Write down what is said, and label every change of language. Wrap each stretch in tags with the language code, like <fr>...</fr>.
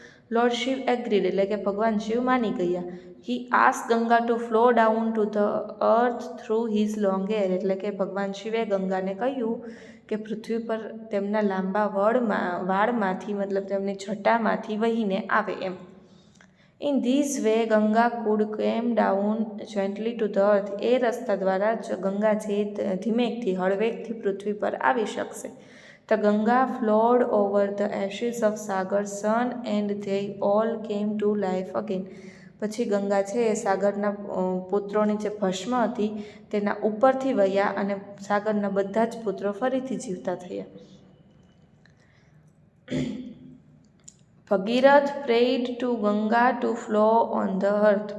<en>lord Shiva agreed</en> <gu>એટલે કે ભગવાન શિવ માની ગયા.</gu> <en>he asked Ganga to flow down to the earth through his long hair</en> <gu>એટલે કે ભગવાન શિવે ગંગાને કહ્યું કે પૃથ્વી પર તેમના લાંબા વાળમાંથી મતલબ તેમની જટામાંથી વહીને આવે એમ.</gu> <en>In this way Ganga could came down gently to the earth.</en> <gu>એ રસ્તા દ્વારા જ ગંગા છે ધીમેકથી હળવેકથી પૃથ્વી પર આવી શકશે.</gu> <en>The Ganga flowed over the ashes of Sagar's son and they all came to life again.</en> <gu>પછી ગંગા છે એ સાગરના પુત્રોની જે ભસ્મ હતી તેના ઉપરથી વહ્યા અને સાગરના બધા જ પુત્રો ફરીથી જીવતા થયા.</gu> <en>Bhagirath prayed to Ganga to flow on the earth.</en>